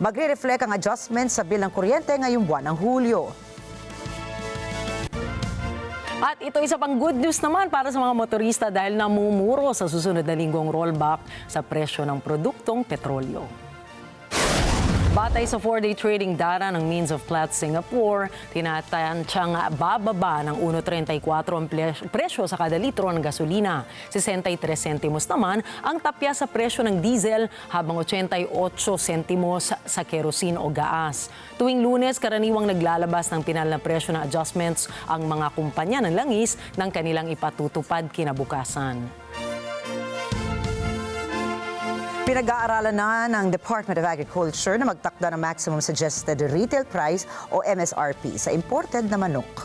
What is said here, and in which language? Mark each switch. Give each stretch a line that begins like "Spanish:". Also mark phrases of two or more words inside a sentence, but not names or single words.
Filipino: Magre-reflect ang adjustment sa bill ng kuryente ngayong buwan ng Hulyo. At ito isa pang
English: good news
Filipino: naman para sa mga motorista dahil namumuro sa susunod na linggong rollback sa presyo ng produktong petrolyo. Batay sa 4-day trading data ng Means of Platts Singapore, tinatantiyang bababa ng 1.34 ang presyo sa kada litro ng gasolina. 63 sentimos naman ang tapya sa presyo ng diesel habang 88 sentimos sa kerosene o gaas. Tuwing Lunes, karaniwang naglalabas ng pinal na presyo na adjustments ang mga kumpanya ng langis ng kanilang ipatutupad kinabukasan. Pinag-aaralan na ng Department of Agriculture na magtakda ng
English: maximum suggested retail price
Filipino: o MSRP sa imported na manok.